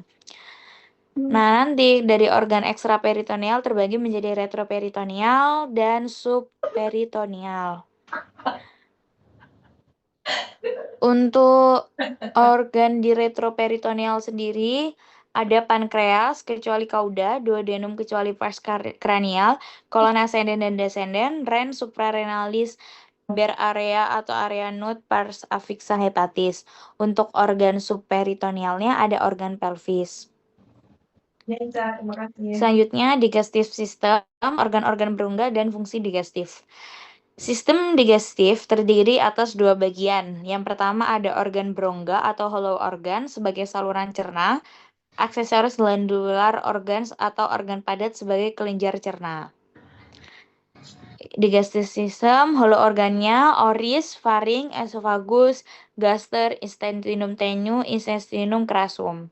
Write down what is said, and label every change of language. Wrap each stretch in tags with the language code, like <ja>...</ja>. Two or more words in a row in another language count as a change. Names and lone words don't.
<id>Nah, nanti dari organ ekstraperitoneal terbagi menjadi retroperitoneal dan subperitoneal. Untuk organ di retroperitoneal sendiri ada pankreas kecuali cauda, duodenum kecuali</id> <la>pars cranial,</la> <id>kolon ascendens dan descendens,</id> <la>ren suprarenalis,</la> <id>ber area atau area nut,</id> <la>pars afixa hepatis.</la> <id>Untuk organ subperitonealnya ada organ pelvis. Selanjutnya</id> <en>digestive system,</en> <id>organ-organ berongga dan fungsi digestif. Sistem digestif terdiri atas dua bagian. Yang pertama ada organ berongga atau</id> <en>hollow organ</en> <id>sebagai saluran cerna, aksesoris</id> <en>glandular organs</en> <id>atau organ padat sebagai kelenjar cerna.</id> <en>Digestive system, hollow organnya</en> <id>oris, faring, esophagus, gaster,</id> <la>intestinum tenue, intestinum crassum.</la>